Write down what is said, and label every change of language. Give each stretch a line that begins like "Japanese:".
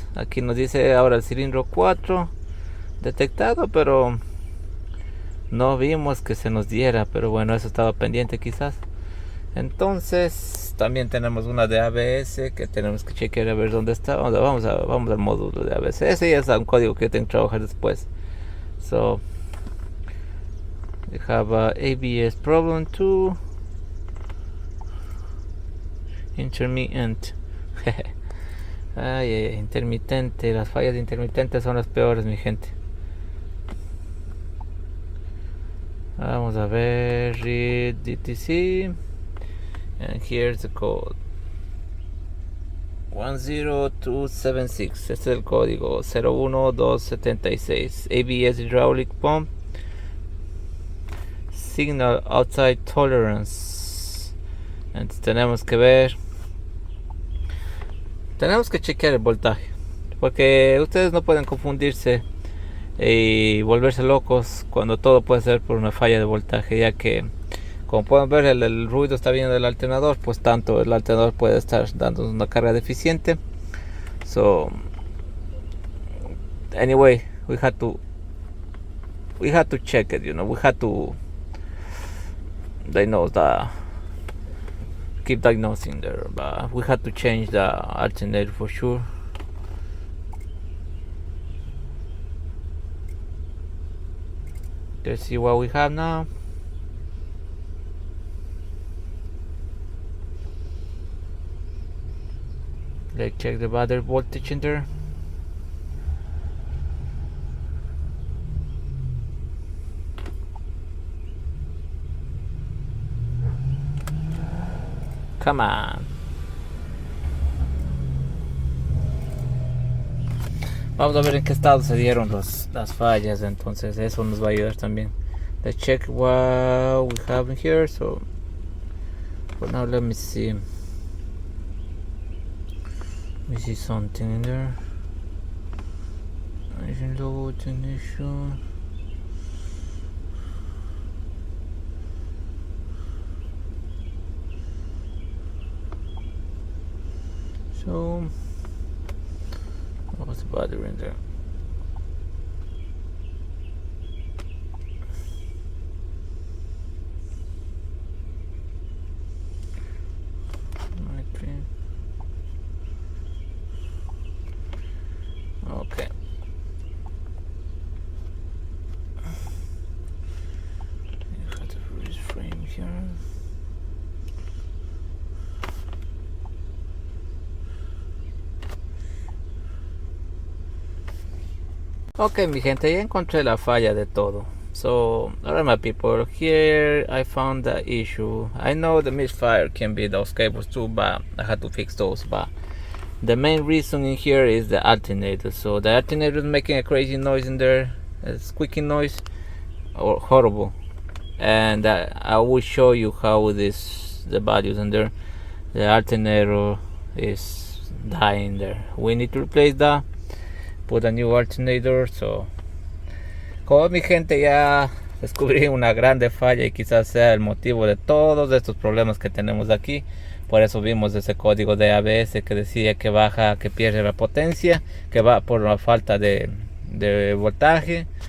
Spanish: Aquí nos dice ahora el cilindro 4 detectado, pero no vimos que se nos diera, pero bueno, eso estaba pendiente quizás. Entonces también tenemos una de ABS que tenemos que chequear a ver dónde está. Vamos al módulo de ABS. Ese ya es un código que tengo que trabajar después.
English: So we have a ABS problem too. Intermittent.
Spanish: Intermitente. Las fallas intermitentes son las peores, mi gente. Vamos a ver.
English: Read DTC. And here's the code.
Spanish: 10276. Este es el código 01276.
English: ABS hydraulic pump. Signal outside tolerance.
Spanish: Entonces tenemos que ver. Tenemos que chequear el voltaje, porque ustedes no pueden confundirse y volverse locos cuando todo puede ser por una falla de voltaje, ya que como pueden ver el ruido está viniendo del alternador, pues tanto el alternador puede estar dando una carga deficiente.
English: So anyway, we had to check it, we had to diagnose keep diagnosing there, but we had to change the alternator for sure. Let's see what we have now. Let's check the battery voltage in there. Come on.
Spanish: Vamos a ver en qué estado se dieron las fallas, entonces eso nos va a ayudar también.
English: Let's check what we have in here. So for now, let me see something in there. Engine logo, ignition. So what's the battery in there? Okay. You have to freeze frame here.
Spanish: Ok, mi gente, ya encontré la falla de todo.
English: So, alright my people, here I found the issue. I know the misfire can be those cables too, but I had to fix those. But the main reason in here is the alternator. So the alternator is making a crazy noise in there, a squeaking noise, or horrible. And I will show you how the values in there. The alternator is dying there. We need to replace that. Put a new alternator.
Spanish: So como mi gente, ya descubrí una grande falla y quizás sea el motivo de todos estos problemas que tenemos aquí. Por eso vimos ese código de ABS que decía que baja, que pierde la potencia, que va por la falta de voltaje.